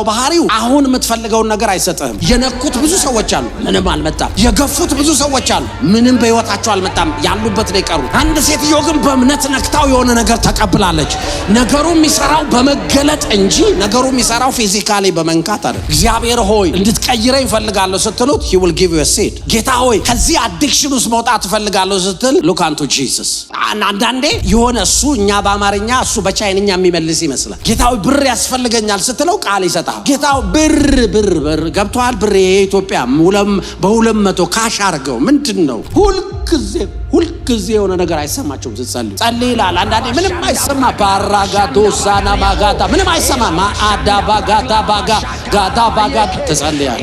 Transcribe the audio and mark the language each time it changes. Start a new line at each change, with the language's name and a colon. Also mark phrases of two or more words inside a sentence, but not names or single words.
Amharic: ባህሪው አሁን የምትፈልገውን ነገር አይሰጥህም። የነኩት ብዙ ሰዎች አሉ፣ ምንም አልመጣም። የገፉት ብዙ ሰዎች አሉ፣ ምንም በህይወታቸው አልመጣም፣ ያሉበት ነው የቀሩት። አንድ ሴትዮ ግን በእምነት ነክታ የሆነ ነገር ተቀብላለች። ነገሩ የሚሰራው በመገለጥ እንጂ ነገሩ የሚሰራው ፊዚካሊ በመንካት አይደለም። እግዚአብሔር ሆይ እንድትቀይረኝ እፈልጋለሁ ስትሉት
English: he will give you a seed።
Amharic: ጌታ ሆይ ከዚህ አዲክሽን ውስጥ መውጣት እፈልጋለሁ ስትል
English: look unto Jesus።
Amharic: አንዳንዴ የሆነ እሱ እኛ በአማርኛ እሱ በቻይንኛ የሚመልስ ይመስላል። ጌታ ሆይ ብር ያስፈልገኛል ስትለው ቃል ይሰጣል። ጌታ ብር ገብቷል። ብር የኢትዮጵያ በ200 ካሽ አርገው ምንድነው? ሁልጊዜ የሆነ ነገር አይሰማቸውም ስትጸልዩ። ጸልይ ይላል። አንዳንዴ ምንም አይሰማ ባራጋዶ ሳና ማጋታ ምንም አይሰማ ማአዳ ባጋታ ጋታ ባጋታ ተጸልያል።